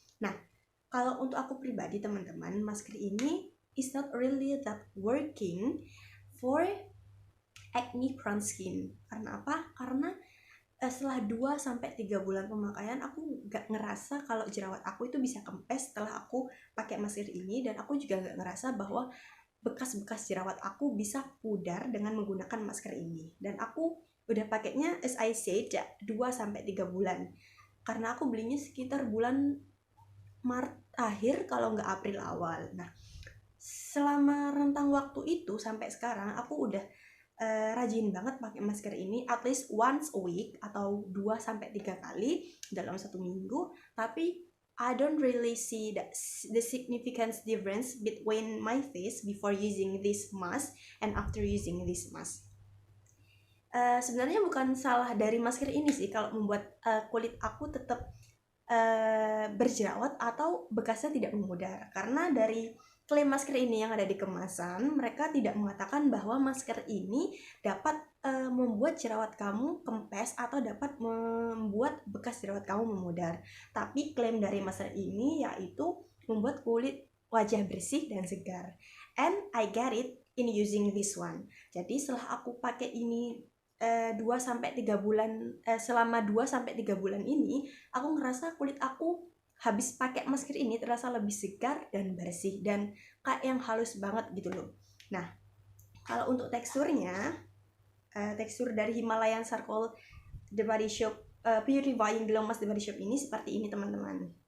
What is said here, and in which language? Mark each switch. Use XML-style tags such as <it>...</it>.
<id>Nah, kalau untuk aku pribadi teman-teman, masker ini</id> <en>is not really that working for acne prone skin.</en> <id>Karena apa? Karena setelah 2-3 bulan pemakaian, aku gak ngerasa kalau jerawat aku itu bisa kempes setelah aku pakai masker ini, dan aku juga gak ngerasa bahwa bekas-bekas jerawat aku bisa pudar dengan menggunakan masker ini. Dan aku udah pakainya,</id> <en>as I said,</en> <id>2-3 bulan. Karena aku belinya sekitar bulan Maret akhir kalau nggak April awal. Nah, selama rentang waktu itu sampai sekarang aku udah rajin banget pakai masker ini,</id> <en>at least once a week</en> <id>atau 2-3 kali dalam satu minggu. Tapi</id> <en>I don't really see the significant difference between my face before using this mask and after using this mask.</en> <id>Sebenarnya bukan salah dari masker ini sih kalau membuat kulit aku tetap berjerawat atau bekasnya tidak memudar, karena dari klaim masker ini yang ada di kemasan, mereka tidak mengatakan bahwa masker ini dapat membuat jerawat kamu kempes atau dapat membuat bekas jerawat kamu memudar. Tapi klaim dari masker ini yaitu membuat kulit wajah bersih dan segar.</id> <en>And I get it in using this one.</en> <id>Jadi setelah aku pakai ini 2-3 bulan, selama 2-3 bulan ini, aku ngerasa kulit aku habis pakai masker ini terasa lebih segar dan bersih dan kayak yang halus banget gitu loh. Nah, kalau untuk teksturnya, tekstur dari Himalayan Charcoal The Body Shop Purifying Glow Mask The Body Shop ini seperti ini teman-teman.</id>